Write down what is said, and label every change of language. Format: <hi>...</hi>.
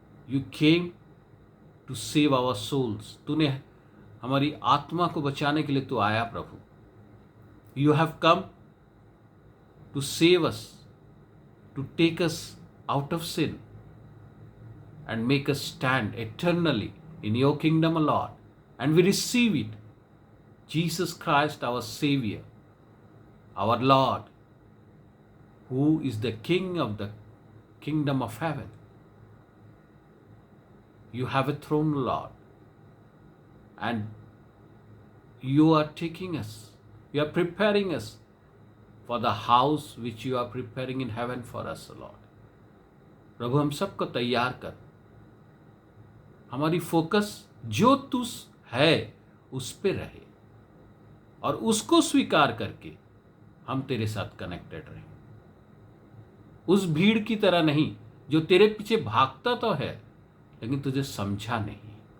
<en>You came to save our souls.</en> <hi>तूने हमारी आत्मा को बचाने के लिए तू आया प्रभु।</hi> <en>You have come to save us, to take us out of sin and make us stand eternally in your kingdom, Lord. And we receive it. Jesus Christ, our Savior, our Lord, who is the King of the kingdom of heaven. You have a throne, Lord, and you are taking us, you are preparing us for the house which you are preparing in heaven for us, Lord.</en> <hi>प्रभु हम सबको तैयार कर। हमारी focus जो तू है उस पे रहे और उसको स्वीकार करके हम तेरे साथ कनेक्टेड रहें। उस भीड़ की तरह नहीं जो तेरे पीछे भागता तो है लेकिन तुझे समझा नहीं।</hi>